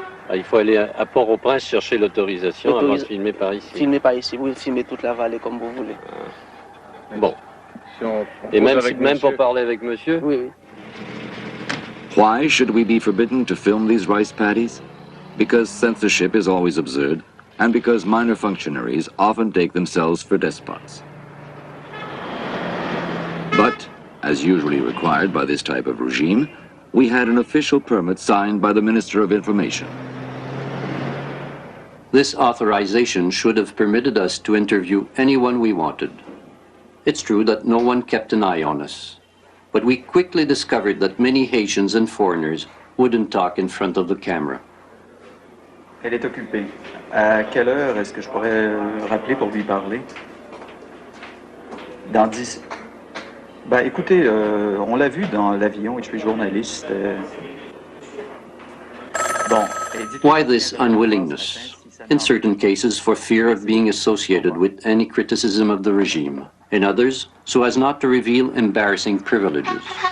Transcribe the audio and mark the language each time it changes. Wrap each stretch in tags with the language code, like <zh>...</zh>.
<fr>Ah, il faut aller à Port-au-Prince chercher l'autorisation avant de filmer par ici. Filmer par ici, oui, filmer toute la vallée comme vous voulez. Ah. Bon. Et même pour parler avec monsieur? Oui, oui.</fr> <en>Why should we be forbidden to film these rice paddies? Because censorship is always absurd, and because minor functionaries often take themselves for despots. But, as usually required by this type of regime, we had an official permit signed by the Minister of Information. This authorization should have permitted us to interview anyone we wanted. It's true that no one kept an eye on us, but we quickly discovered that many Haitians and foreigners wouldn't talk in front of the camera.</en> <fr>Elle est occupée. À quelle heure est-ce que je pourrais rappeler pour lui parler? Dans 10... Ben, écoutez, on l'a vu dans l'avion et je suis journaliste. Bon.</fr> <en>Why this unwillingness? In certain cases, for fear of being associated with any criticism of the regime. In others, so as not to reveal embarrassing privileges.</en>